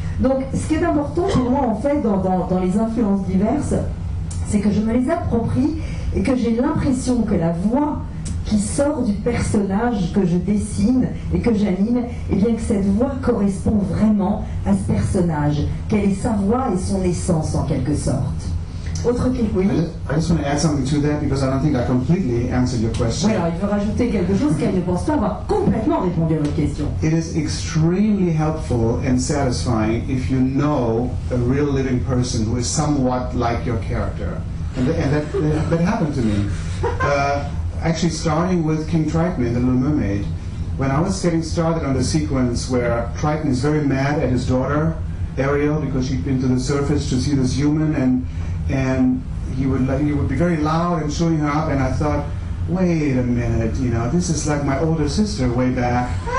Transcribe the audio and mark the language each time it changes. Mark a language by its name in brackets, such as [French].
[French] Donc ce qui est important pour moi en fait dans les influences diverses, c'est que je me les approprie et que j'ai l'impression que la voix qui sort du personnage que je dessine et que j'anime, et bien que cette voix correspond vraiment à ce personnage, quelle est sa voix et son essence en quelque sorte. Autre question, oui. [English] I just want to add something to that because I don't think I completely answered your question. [French] Oui, alors il veut rajouter quelque chose car il ne pense pas avoir complètement répondu à votre question. [English] It is extremely helpful and satisfying if you know a real living person who is somewhat like your character. And that happened to me. Actually, starting with King Triton in The Little Mermaid, when I was getting started on the sequence where Triton is very mad at his daughter, Ariel, because she'd been to the surface to see this human, and he would be very loud and showing her up, and I thought, wait a minute, you know, this is like my older sister way back